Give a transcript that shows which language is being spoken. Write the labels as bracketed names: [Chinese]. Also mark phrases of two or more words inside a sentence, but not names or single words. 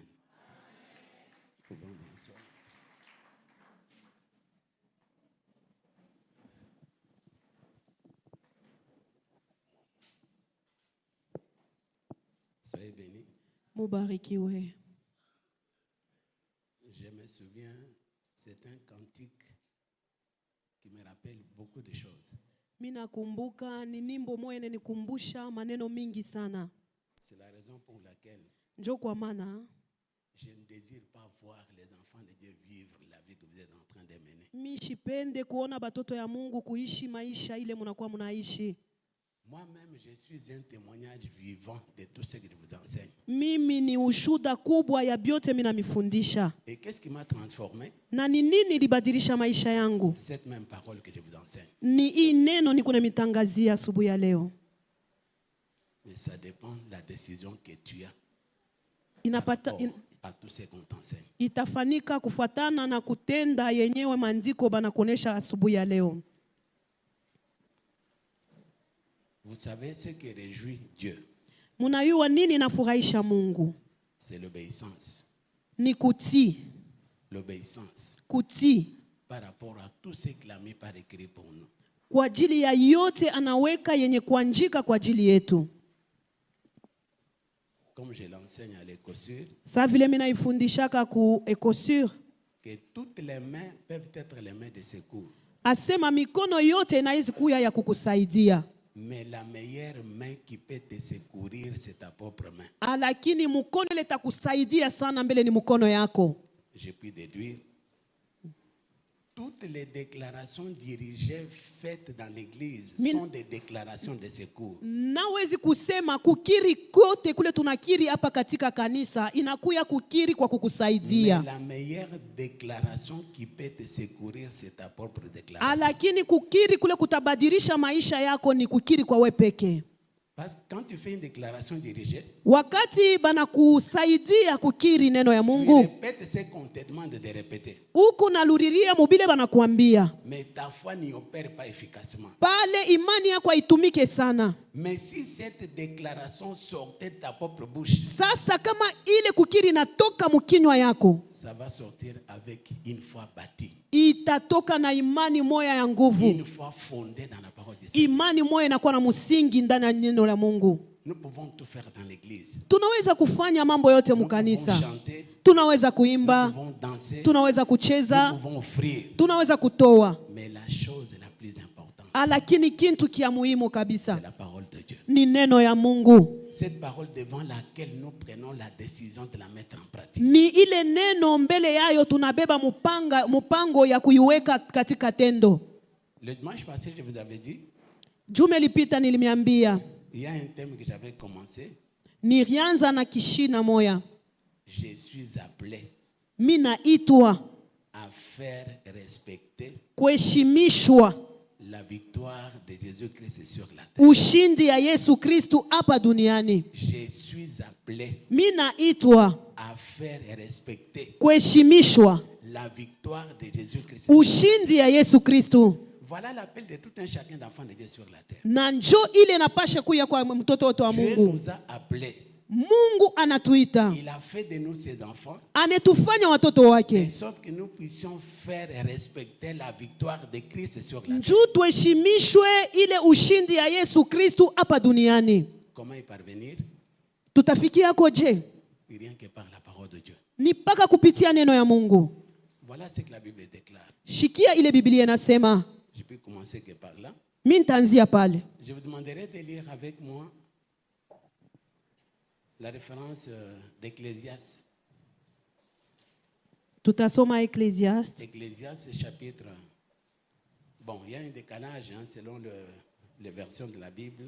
[French] Pouvons danser. Soyez bénis. [Swahili] Mubarikiwe. [French] Je me souviens, c'est un cantique qui me rappelle beaucoup de choses. [Swahili] Mina kumbuka ni nimbo moja inanikumbusha maneno mingi sana. [French] C'est la raison pour laquelle [Swahili] Njo kwa maana [French] je ne désire pas voir les enfants de Dieu vivre la vie que vous êtes en train de mener. [Swahili] mishipende kuona batoto ya Mungu kuishi maisha ile munakuwa munaishi. [French] Moi-même, je suis un témoignage vivant de tout ce que je vous enseigne. [Swahili] Mimi ni ushuda kubwa ya byote mina mifundisha. [French] Et qu'est-ce qui m'a transformé? [Swahili] Na ni nini libadilisha maisha yangu? [French] Cette même parole que je vous enseigne. [Swahili] Ni hii neno niko nimitangazia asubuhi ya leo. [French] Mais ça dépend de la décision que tu as [Swahili] Inapata [French] à tout ce qu'on t'enseigne. [Swahili] Itafanika kufuatana na kutenda yenyewe maandiko banakuonesha asubuhi ya leo. [French] Vous savez ce qui réjouit Dieu? [Swahili] Munayua nini nafurahisha Mungu? [French] C'est l'obéissance. [Swahili] Ni kutii. [French] L'obéissance. [Swahili] Kutii. [French] Par rapport à tout ce qu'il a mis par écrit pour nous. [Swahili] Kwa ajili ya yote anaweka yenye kuandika kwa ajili yetu. [French] Comme je l'enseigne à l'Écosur. [Swahili] Sa vile mimi naifundishaka ku Écosur. [French] Que toutes les mains peuvent être les mains de secours. [Swahili] Asema mikono yote inaweza kuya ya kukusaidia. [French] Mais la meilleure main qui peut te secourir, c'est ta propre main. [Swahili] Lakini mkono ile itakusaidia sana mbele ni mkono yako. [French] Je puis déduire toutes les déclarations dirigées faites dans l'église sont des déclarations de secours. [Swahili] Nawezi kusema kukiri kote kule tunakiri hapa katika kanisa inakuya kukiri kwa kukusaidia. [French] Mais la meilleure déclaration qui peut te secourir, c'est ta propre déclaration. [Swahili] Lakini kukiri kule kutabadilisha maisha yako ni kukiri kwa wewe peke. [French] Parce que quand tu fais une déclaration dirigée, [Swahili] Wakati banakusaidia kukiri neno ya [French] tu [Swahili] Mungu, [French] répètes ce qu'on te demande de répéter. [Swahili] huku naluriria mubile banakuambia. [French] Mais ta foi n'y opère pas efficacement. [Swahili] Pale imani yako haitumike sana. [French] Mais si cette déclaration sortait de ta propre bouche, [Swahili] Sasa kama ile kukiri natoka mukinywa yako, [French] ça va sortir avec une foi bâtie. [Swahili] itatoka na imani moya ya nguvu. [French] Une foi fondée dans la parole de Dieu. [Swahili] Imani moya inakuwa na msingi ndani ya neno la Mungu. [French] Nous pouvons tout faire dans l'église. [Swahili] Tunaweza kufanya mambo yote [French] Nous pouvons [Swahili] mukanisa. [French] chanter, [Swahili] Tunaweza [French] nous [Swahili] kuimba, [French] pouvons danser, [Swahili] tunaweza [French] nous [Swahili] kucheza, [French] pouvons offrir. [Swahili] tunaweza kutoa. [French] Mais la chose la plus importante, [Swahili] Lakini kintu kia muhimu [French] c'est [Swahili] kabisa [French] la parole de Dieu. [Swahili] ni neno ya Mungu. [French] Cette parole devant laquelle nous prenons la décision de la mettre en pratique. [Swahili] Ni ile neno mbele yayo tunabeba mupango ya kuiweka katika tendo. [French] Le dimanche passé, je vous avais dit, [Swahili] Jume lipita nilimiambia, [French] il y a un thème que j'avais commencé. [Swahili] nilianza na kishina moya. [French] Je suis appelé [Swahili] Mina itwa [French] à faire respecter [Swahili] kuheshimishwa [French] la victoire de Jésus-Christ sur la terre. [Swahili] ushindi ya Yesu Kristu hapa duniani. [French] Je suis appelé [Swahili] Mina itwa [French] à faire respecter [Swahili] kuheshimishwa [French] la victoire de Jésus-Christ sur la terre. [Swahili] ushindi ya Yesu Kristu. [French] Voilà l'appel de tout un chacun d'enfant de Dieu sur la terre. [Swahili] Na njo ile napasha kuya kwa mtoto wote wa [French] Dieu [Swahili] Mungu. [French] nous a appelés. [Swahili] Mungu anatuita, [French] Il a fait de nous ses enfants, [Swahili] anetufanya watoto [French] de [Swahili] wake, [French] sorte que nous puissions faire respecter la victoire de Christ sur la terre. [Swahili] njoo tuheshimishwe ile ushindi ya Yesu Kristu hapa duniani. [French] Comment y parvenir? [Swahili] Tutafikia koje? [French] Rien que par la parole de Dieu. [Swahili] Ni mpaka kupitia neno ya Mungu. [French] Voilà ce que la Bible déclare. [Swahili] Shikia ile Biblia inasema. [French] Je peux commencer que par là. [Swahili] Mimi nitaanzia pale. [French] Je vous demanderai de lire avec moi la référence d'Ecclésiaste. [Swahili] Tutasoma Ecclésiaste. [French] Ecclésiaste chapitre. Bon, il y a un décalage selon les versions de la Bible.